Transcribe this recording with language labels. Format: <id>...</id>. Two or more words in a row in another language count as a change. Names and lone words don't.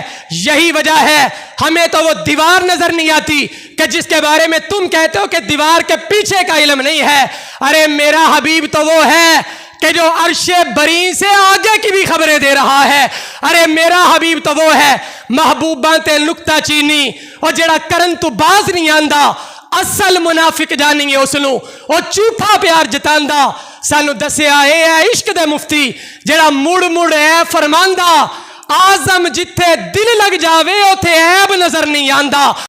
<ur>یہی وجہ ہے ہمیں تو وہ دیوار نظر نہیں آتی کہ جس کے بارے میں تم کہتے ہو کہ دیوار کے پیچھے کا علم نہیں ہے۔ ارے میرا حبیب تو وہ ہے کہ جو عرش بری سے آگے کی بھی خبریں دے رہا ہے۔ ارے میرا حبیب تو وہ ہے</ur> <pa>محبوباں تے نکتہ چینی اور جڑا کرن تو باز نہیں آندا، اصل منافق جانی ہے اسنو، وہ جھوٹا پیار جتاندا۔ سانو دسیا اے عشق دے مفتی جڑا مڑ مڑ اے فرماندا، آزم جتھے دل لگ جاوے اوتھے عیب نظر نہیں آندا۔</pa>